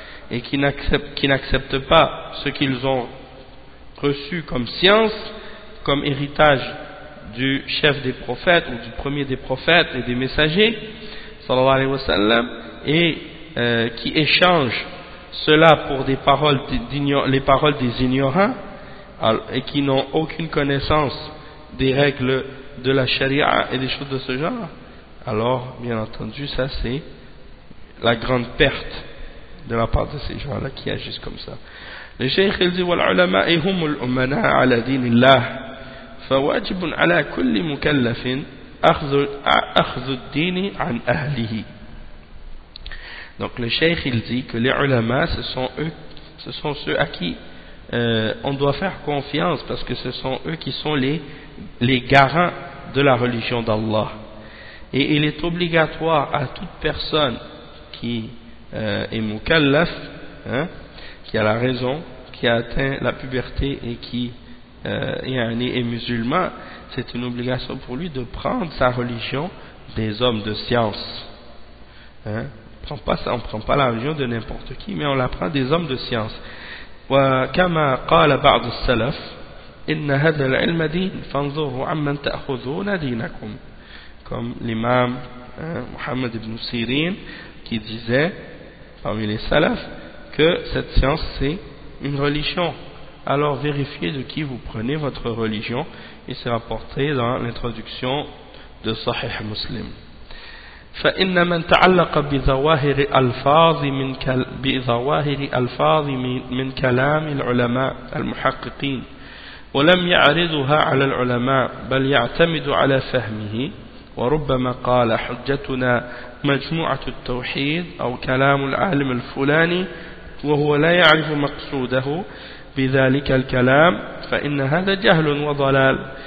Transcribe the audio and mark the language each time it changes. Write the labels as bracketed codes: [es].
[fr] et qui n'accepte pas ce qu'ils ont reçu comme science, comme héritage du chef des prophètes ou du premier des prophètes et des messagers sallallahu alayhi wa sallam, et qui échange cela pour les paroles des ignorants et qui n'ont aucune connaissance des règles de la charia et des choses de ce genre, alors bien entendu ça c'est la grande perte de la part de ces gens-là qui agissent comme ça. Le cheikh il dit, [ar] والعلماء هم الأمناء على دين الله فواجب على كل مكلف أخذ الدين عن أهله. [fr] Donc le cheikh il dit que les ulama ce sont ceux à qui on doit faire confiance, parce que ce sont eux qui sont les garants de la religion d'Allah. Et il est obligatoire à toute personne qui est mukallaf, qui a la raison, qui a atteint la puberté et qui est musulman, c'est une obligation pour lui de prendre sa religion des hommes de science. Hein? On ne prend pas la religion de n'importe qui, mais on la prend des hommes de science. [ar] وكما قال بعض السلف إن هذا العلم دين فانظروا عمن تأخذون دينكم [fr] comme l'imam Muhammad ibn Sirin qui disait parmi les salaf que cette science c'est une religion, alors vérifiez de qui vous prenez votre religion. Il s'est rapporté dans l'introduction de Sahih Muslim. [ar] فإن من تعلق بظواهر الفاظ من بظواهر الفاظ من كلام العلماء المحققين ولم يعرضها على العلماء بل يعتمد على فهمه وربما قال حجتنا مجموعة التوحيد أو كلام العالم الفلاني وهو لا يعرف مقصوده بذلك الكلام فإن هذا جهل وضلال.